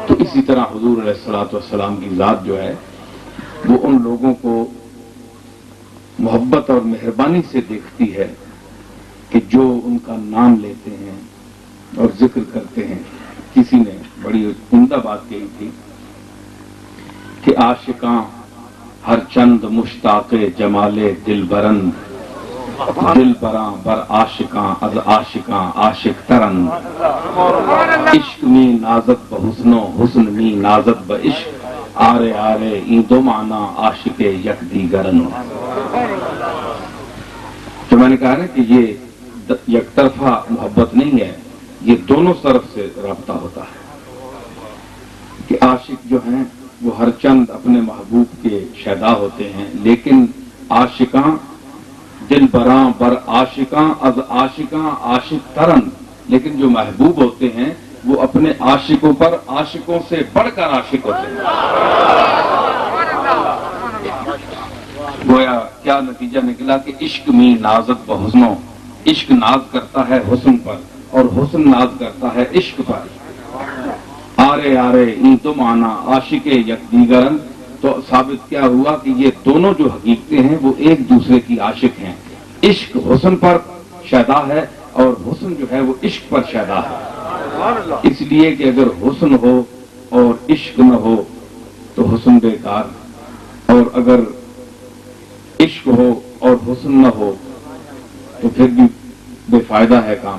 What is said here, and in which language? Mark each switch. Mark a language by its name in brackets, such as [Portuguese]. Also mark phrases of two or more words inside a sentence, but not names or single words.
[Urdu] تو اسی طرح حضور علیہ الصلوۃ والسلام کی ذات جو ہے وہ ان لوگوں کو محبت اور مہربانی سے دیکھتی ہے کہ جو ان کا نام لیتے ہیں اور ذکر کرتے ہیں۔ کسی نے بڑی عمدہ بات کہی تھی کہ [Persian] عاشقاں ہر چند مشتاق جمال دل برند، دل براں بر عاشقاں از عاشقاں عاشق ترن، عشق می نازت بحسن و حسن می نازت بعشق، آرے آرے این دو معنی عاشق یک دیگرن۔ [Urdu] جو میں نے کہا نا کہ یہ یک طرفہ محبت نہیں ہے، یہ دونوں طرف سے رابطہ ہوتا ہے کہ عاشق جو ہیں وہ ہر چند اپنے محبوب کے شیدا ہوتے ہیں، لیکن [Persian] عاشقاں دل براں بر عاشقاں از عاشقاں عاشق ترن، [Urdu] لیکن جو محبوب ہوتے ہیں وہ اپنے عاشقوں پر عاشقوں سے بڑھ کر عاشق ہوتے ہیں۔ گویا کیا نتیجہ نکلا کہ [Persian] عشق میں نازت بحسنوں، [Urdu] عشق ناز کرتا ہے حسن پر اور حسن ناز کرتا ہے عشق پر۔ [Persian] آرے آرے این تو معنی عاشق یک دیگرن، [Urdu] تو ثابت کیا ہوا کہ یہ دونوں جو حقیقتیں ہیں وہ ایک دوسرے کی عاشق ہیں۔ عشق حسن پر شیدا ہے اور حسن جو ہے وہ عشق پر شیدا ہے۔ اس لیے کہ اگر حسن ہو اور عشق نہ ہو تو حسن بیکار، اور اگر عشق ہو اور حسن نہ ہو تو پھر بھی بے فائدہ ہے کام۔